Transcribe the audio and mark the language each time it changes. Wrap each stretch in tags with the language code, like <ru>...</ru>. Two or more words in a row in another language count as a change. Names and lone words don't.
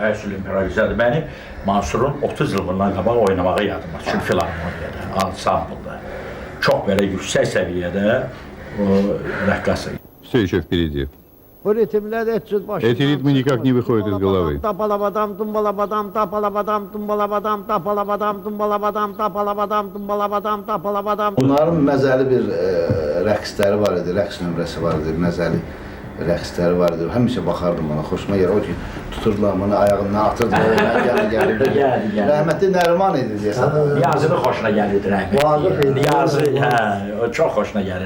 <az>Əsl improvizədir. Mənim Mansurun 30 il bundan qabaq oynamağı yadıma düşür filarmoniyada, ansamblda. Çox belə yüksək səviyyədə o rəqqas.</az> <ru>Все еще впереди.</ru> <az>Bu ritimler et cüz başına.</az> <ru>Эти ритмы никак не выходят из головы. Tapalabadam, tumbalabadam, tapalabadam, tumbalabadam, tapalabadam, tumbalabadam, tapalabadam, tumbalabadam, tapalabadam.</ru> <az>Bunların məzəli bir rəqsləri var idi, rəqs nömrəsi var idi, məzəli rəqsləri var idi. Həmişə baxardım ona, xoşuma gəlir. O ki, tuturdular bunu, ayağından atırdılar, gəlirdi. Rəhmətli Nəriman idi deyəsən. Niyazının xoşuna gəlirdi rəhmətli. Niyazı, o çox xoşuna gəlirdi.</az>